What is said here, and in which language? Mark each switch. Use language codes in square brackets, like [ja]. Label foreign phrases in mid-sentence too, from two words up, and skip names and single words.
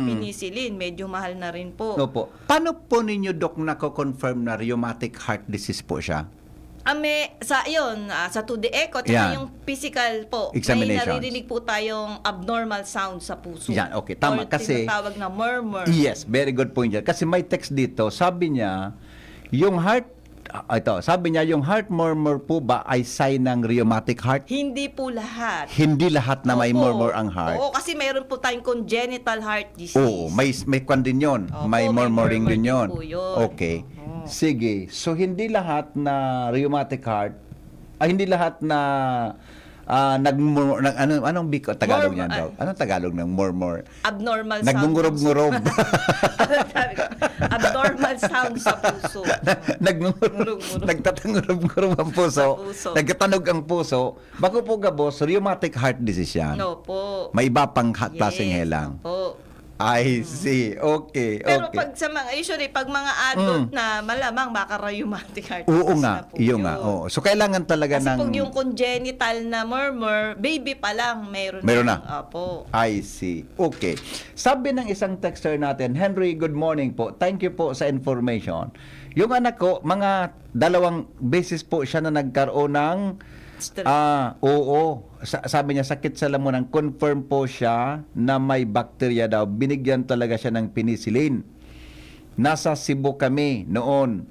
[tl] penicillin, medyo mahal na rin po. Opo. Paano po ninyo, Dok, nako-confirm na [en] rheumatic heart disease [tl] po siya? Sa 2D echo, tsaka [en] Yeah. [tl] yung physical po, may [en] Examinations. [tl] naririnig po tayong [en] abnormal sound [tl] sa puso. Yan, okay. Tama, Or kasi- tinatawag na murmur. [en] Yes, very good point yan. [tl] Kasi may text dito, sabi niya, yung heart yung [en] heart murmur [tl] po ba ay sign ng [en] rheumatic heart? [tl] Hindi po lahat. Hindi lahat na may Opo. murmur ang heart. Oo, kasi mayroon po tayong [en] congenital heart disease. [tl] Oo, may kwan din yun. Opo, may may murmuring murmur din din yun. po yun. Okay. Oo. Sige. So, hindi lahat na [en] rheumatic heart, [tl] hindi lahat na anong Tagalog niyan daw? Anong Tagalog ng murmur? [en] Abnormal sound. [bik] Nagngungurob-ngurob. [en] Abnormal sound [tl] sa puso. Nagtatangurob-ngurob ang puso. Sa puso. [bik] Nagkatanog ang puso. Bako po gabos, [en] rheumatic heart disease [bik] yan. No po. May iba pang klaseng helang. [tl] Po. [en] I see. Okay. [tl] Pero okay. usually pag mga adult na malamang baka [en] rheumatic heart [tl] Oo disease nga, na po iyo yun. nga. Oo. So kailangan talaga Kasi ng pag yung congenital na murmur, baby pa lang, meron na. Opo. [en] I see. Okay. [tl] Sabi ng isang texter natin, Henry, [en] good morning [tl] po. [en] Thank you [tl] po sa information. Yung anak ko, mga 2 beses po siya na nagkaroon ng oo. Sabi niya, sakit sa lamunan. Confirm po siya na may bacteria daw. Binigyan talaga siya ng penicillin. Nasa Cebu kami noon.